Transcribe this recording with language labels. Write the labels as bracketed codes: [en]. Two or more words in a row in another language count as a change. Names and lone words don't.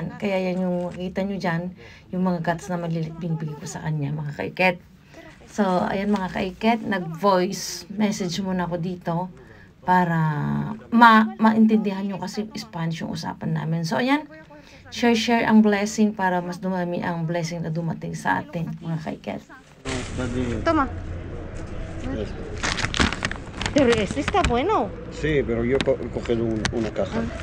[tl] Kaya yan yung makita nyo dyan, yung mga guts na malilit, binibigay ko sa kanya, mga kaiket. So, ayan mga kaiket, nag- [en] voice message [tl] muna ako dito para maintindihan nyo kasi Spanish yung usapan namin. So, ayan, share ang blessing para mas dumami ang blessing na dumating sa atin, mga kaiket. [es] Toma. Pero este está bueno. Sí, pero yo he cogido una caja.